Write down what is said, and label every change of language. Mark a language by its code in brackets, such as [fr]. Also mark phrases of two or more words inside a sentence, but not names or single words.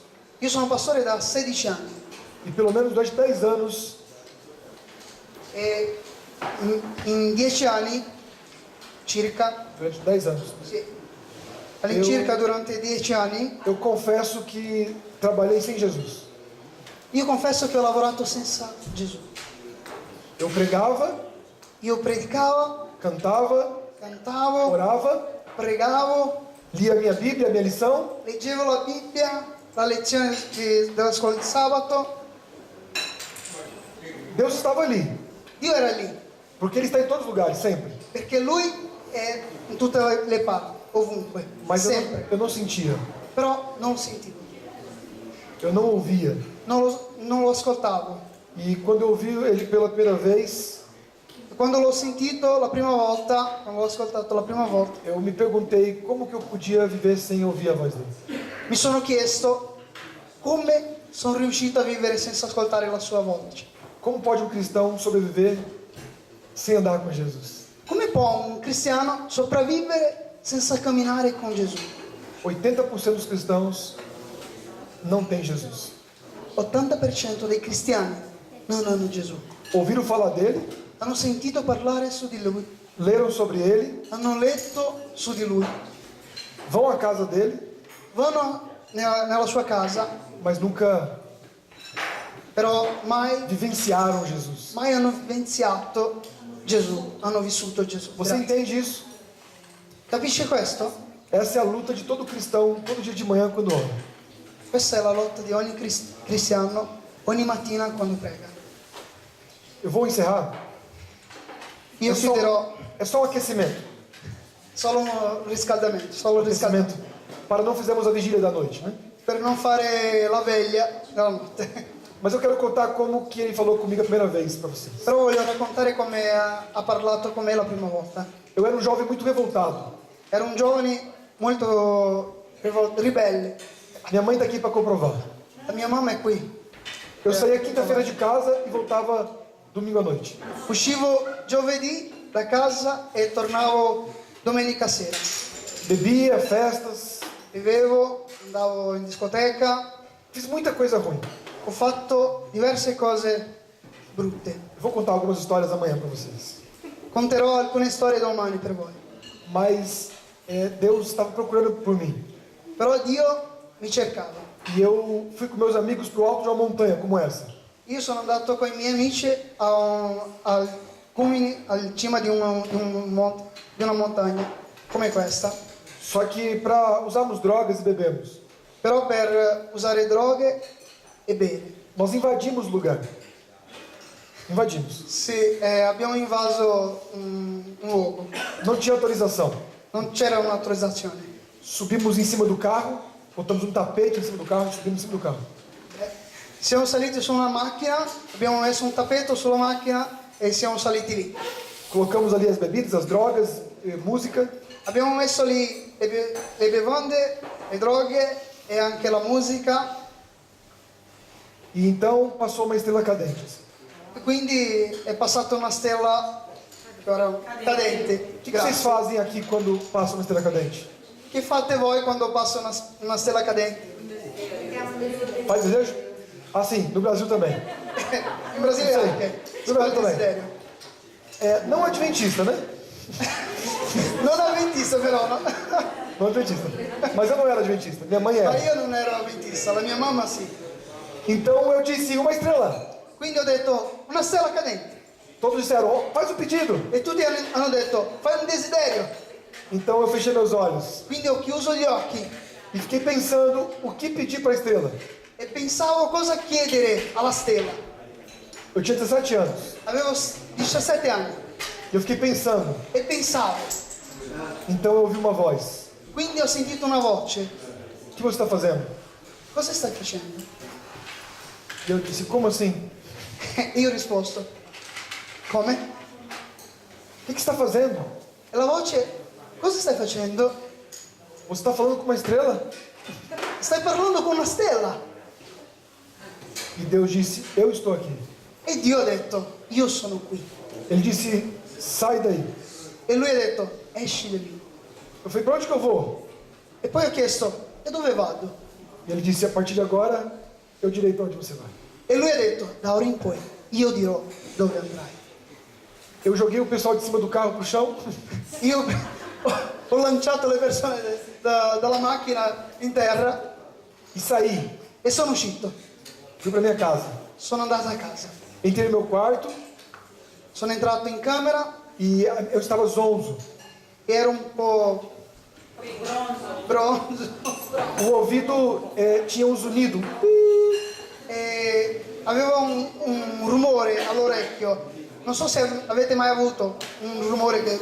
[it] Io sono pastore da 16 anni [pt] e pelo menos durante 10 anos [it] e in 10 anni circa, [pt] durante 10 anos, [it] sì, all'incirca durante 10 anni, [pt] eu confesso que trabalhei sem Jesus. [it] io confesso che ho lavorato senza Gesù. [pt] Eu pregava, [it] Io predicavo, [pt] cantava, [it] cantavo, [pt] orava, [it] pregavo, [pt] lia minha Bíblia, minha lição, [it] leggevo la Bibbia, la lezione della scuola di sabato. [pt] Deus estava ali, [it] Dio era lì, [pt] porque Ele está em todos os lugares, sempre. [it] perché Lui è in tutte le parti, ovunque, [pt] Mas sempre. eu não sentia, [it] Però non lo sentivo, [pt] eu não ouvia. [it] non lo ascoltavo. [pt] E quando eu ouvi Ele pela primeira vez, [it] Quando l'ho sentito la prima volta, quando l'ho ascoltato la prima volta, [pt] eu me perguntei como que eu podia viver sem ouvir a voz dele. [it] mi sono chiesto come sono riuscito a vivere senza ascoltare la sua voce. [pt] Como pode um cristão sobreviver sem andar com Jesus? [it] Come può un cristiano sopravvivere senza camminare con Gesù? [pt] 80% dos cristãos não tem Jesus. [it] 80% dei cristiani non hanno Gesù. [pt] Ouviram falar dele, [it] Hanno sentito parlare su di lui, [pt] leram sobre ele, [it] hanno letto su di lui, [pt] vão à casa dele, [it] vanno nella sua casa, [pt] mas nunca [it] però mai [pt] vivenciaram Jesus. [it] hanno vivenziato Gesù, hanno vissuto Gesù. [pt] Você [it] Grazie. [pt] entende isso? [it] Capisce questo? [pt] Essa é a luta de todo cristão, todo dia de manhã quando ora. [it] Questa è la lotta di ogni cristiano ogni mattina quando prega. [pt] Eu vou encerrar. [it] Io chiederò [pt] É só um aquecimento. [it] solo un riscaldamento, solo un riscaldamento, [pt] Para não fizermos a vigília da noite, né? [it] per non fare la veglia della notte. [pt] Mas eu quero contar como que ele falou comigo a primeira vez para vocês. [it] Però voglio raccontare come ha parlato con me la prima volta. [pt] Eu era um jovem muito revoltado. [it] Ero un giovane molto ribelle. [pt] Minha mãe está aqui para comprovar. [it] La mia mamma è qui. [pt] Eu saía quinta-feira de casa e voltava domingo à noite. [it] Uscivo giovedì da casa e tornavo domenica sera. [pt] Bebia, festas, [it] Bevevo, andavo in discoteca, [pt] fiz muita coisa ruim. [it] ho fatto diverse cose brutte. [pt] Eu vou contar algumas histórias amanhã para vocês. [it] Conterò alcune storie domani per voi. [pt] Mas Deus estava procurando por mim. [it] Però Dio mi cercava. [pt] E eu fui com meus amigos para o alto de uma montanha como essa. [it] Io sono andato con i miei amici al culmine, al cima di una montagna come questa. [pt] Só que para usarmos drogas e bebermos. [it] però per usare droghe e bere. [pt] Nós invadimos o lugar. Invadimos. [it] Sì, abbiamo invaso un luogo, [pt] Não tinha autorização. [it] non c'era un'autorizzazione. [pt] Subimos em cima do carro, botamos um tapete em cima do carro e subimos em cima do carro. [it] Siamo saliti su una macchina, abbiamo messo un tappeto sulla macchina e siamo saliti lì. [pt] Colocamos ali as bebidas, as drogas, música. [it] Abbiamo messo lì le bevande, le droghe e anche la musica. [pt] E então passou uma estrela cadente. [it] E quindi è passata una stella cadente. [pt] O que vocês fazem aqui quando passa uma estrela cadente? [it] Che fate voi quando passa una stella cadente? [pt] Faz desejo? Ah, sim, no Brasil também. [it] In Brasile Sì, anche. Si fa il dov'è? desiderio. [pt] Não adventista, né? [it] Non avventista però, no? [pt] Não adventista. Mas eu não era adventista, minha mãe [it] Ma [pt] era. [it] io non ero avventista, la mia mamma sì. [pt] Então eu disse uma estrela. [it] Quindi ho detto, una stella cadente. [pt] Todos disseram, "Oh, faz o pedido." [it] E tutti hanno detto, fai un desiderio. [pt] Então eu fechei meus olhos [it] Quindi ho chiuso gli occhi [pt] e fiquei pensando o que pedir para a estrela. [it] e pensavo cosa chiedere alla stella. [pt] Eu tinha 17 anos. [it] Avevo 17 anni [pt] E eu fiquei pensando. [it] e pensavo. [pt] Então eu ouvi uma voz. [it] Quindi ho sentito una voce. [pt] O que você está fazendo? [it] Cosa stai facendo? [pt] E eu disse, como assim? [it] E io ho risposto, come? [pt] O que você está fazendo? [it] E la voce, cosa stai facendo? [pt] Você está falando com uma estrela? [it] Stai parlando con una stella. [pt] E Deus disse, eu estou aqui. [it] E Dio ha detto, io sono qui. [pt] Ele disse, sai daí. [it] E lui ha detto, esci da lì. [pt] Eu falei, para onde que eu vou? [it] E poi ho chiesto, e dove vado? [pt] E ele disse, a partir de agora, eu direi para onde você vai. [it] E lui ha detto, da ora in poi, io dirò dove andrai. [pt] Eu joguei o pessoal de cima do carro pro chão. [it] Io ho lanciato le persone dalla macchina in terra [pt] E saí. [it] e sono uscito. [pt] Fui para minha casa. [it] Sono andato a casa. [pt] Entrei no meu quarto [it] Sono entrato in camera [pt] e eu estava zonzo. [it] e ero un po' bronzo. [pt] O ouvido tinha um zunido. [it] E avevo un rumore all'orecchio. Non so se avete mai avuto un rumore che